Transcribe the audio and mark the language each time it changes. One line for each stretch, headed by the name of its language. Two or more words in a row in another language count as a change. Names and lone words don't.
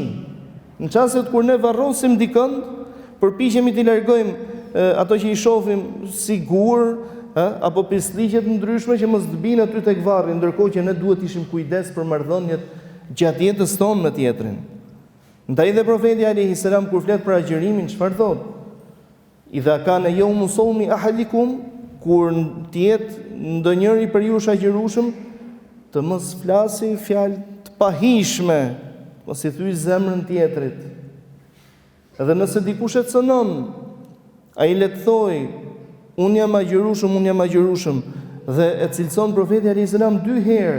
Albanian: Në çastet kur ne varrosim dikënd, përpiqemi t'i largojmë ato që i shohim si gur, apo pisliqet ndryshme që mos të binë aty tek varri, ndërkohë që ne duhet ishim kujdes për marrëdhëniet gjatë jetës tonë me tjetrin. Ndaj dhe profeti
Arabic: عليه السلام
Albanian: kur flet për agjërimin, çfarë thotë?
Arabic: إذا كان يوم صوم أحدكم,
Albanian: kur të jetë ndonjëri për ju agjërueshëm, të mos flasi fjalë të pahishme, mos i thyj zemrën tjetrit. Edhe nëse dikush e cënon, ai le të thojë, unë jam agjërueshëm, dhe e cilëson profeti
Arabic: عليه السلام
Albanian: 2 herë.